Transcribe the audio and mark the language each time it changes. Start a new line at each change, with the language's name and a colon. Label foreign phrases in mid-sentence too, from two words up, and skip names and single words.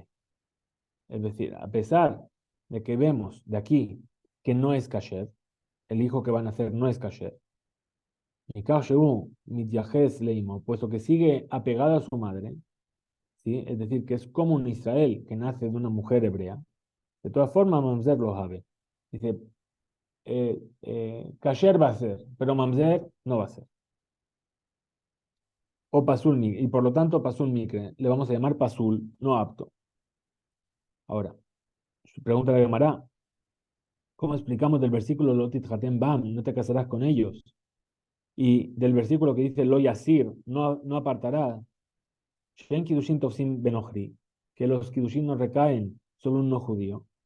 Spanish: Es decir, a pesar de que vemos de aquí que no es kasher, el hijo que va a nacer no es kasher, y
Hebrew: כשהוא מתייחס לאמו,
Spanish: puesto que sigue apegado a su madre, ¿sí? Es decir, que es como un Israel que nace de una mujer hebrea, de todas formas
Hebrew: ממזר לא הוי.
Spanish: Dice, kasher va a ser, pero mamzer no va a ser.
Hebrew: או פסול מיקרי,
Spanish: y por lo tanto
Hebrew: פסול מיקרי,
Spanish: le vamos a llamar pasul, no apto. Ahora, pregunta la Gemara, ¿Cómo explicamos del versículo
Hebrew: לא תתחתן בם,
Spanish: no te casarás con ellos? Y del versículo que dice
Hebrew: לא יסיר,
Spanish: no apartará,
Hebrew: שאין קידושין תופסין בנכרי,
Spanish: que los Kidushin no recaen sobre un no judío.